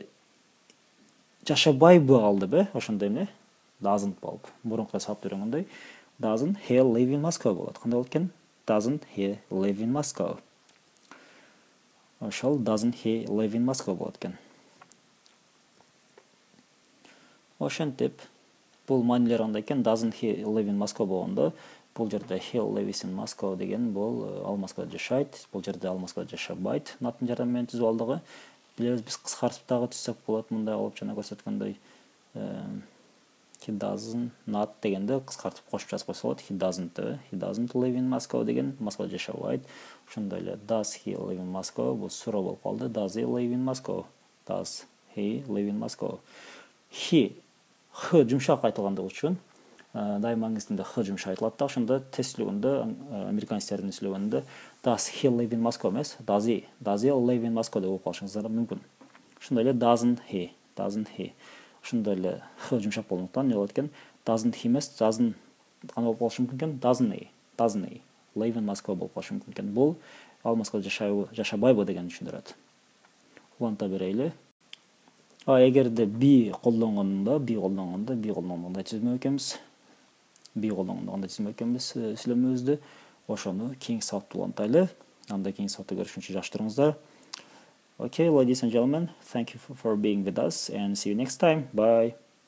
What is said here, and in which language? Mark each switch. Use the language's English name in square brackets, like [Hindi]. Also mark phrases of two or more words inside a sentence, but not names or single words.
[Kyrgyz] Жашабайбы алдыбы? Ошондой эмне? Doesn't болуп. Мурунку сабакта үйрөнгөндөй, [English] doesn't he live in Moscow [Kyrgyz] болот. Кандай болот экен? [English] Doesn't he live in Moscow? Ошол doesn't he live in Moscow [Kyrgyz] болот экен. Ошентип бул маанилери кандай экен? [English] Doesn't he live in Moscow [Kyrgyz] болгондо бул жерде [English] he lives in Moscow [Kyrgyz] деген бул ал Москвада жашайт. Бул жерде ал Москвада жашабайт. Not-тын жардамы менен түзүп алдык. Билебиз, биз кыскартып дагы түзсөк болот. Мындай алып жана көрсөткөндөй [English] he doesn't not [Kyrgyz] дегенде кыскартып кошуп жазып койсо болот. [English] He doesn't live in Moscow [Kyrgyz] деген Москвада жашабайт. Ошондой эле [English] does he live in Moscow? [Kyrgyz] Бул суроо болуп калды. [English] Does he live in Moscow? Does he live in Moscow? [Kyrgyz] He х жумшак айтылгандыгы үчүн дайыма англис тилинде х жумшак айтылат да, ошондо тест сүйлөгөндө, американецтердин сүйлөгөндө [English] does he live in Moscow [Kyrgyz] эмес, [English] does he live in Moscow [Kyrgyz] деп окуп калышыңыздар мүмкүн. Ошондой эле [English] doesn't he. [Kyrgyz] Ошондой эле х жумшак болгондуктан эмне болот экен? [English] Doesn't he [Kyrgyz] эмес, кандай болуп калышы мүмкүн экен? [English] Doesn't he live in Moscow [Kyrgyz] болуп калышы мүмкүн экен. Бул ал Москвада жашабайбы дегенди түшүндүрөт. Уланта берели. Эгерде би колдонгондо кандай түзмөк экенбиз? би колдонгондо кандай түзмөк экенбиз сүйлөмөбүздү. Ошону кийинки сабакта улантайлы. Анда кийинки сабакта көрүшкөнчө жакшы туруңуздар. [English] Okay, ladies and gentlemen, thank you for being with us and see you next time. Bye.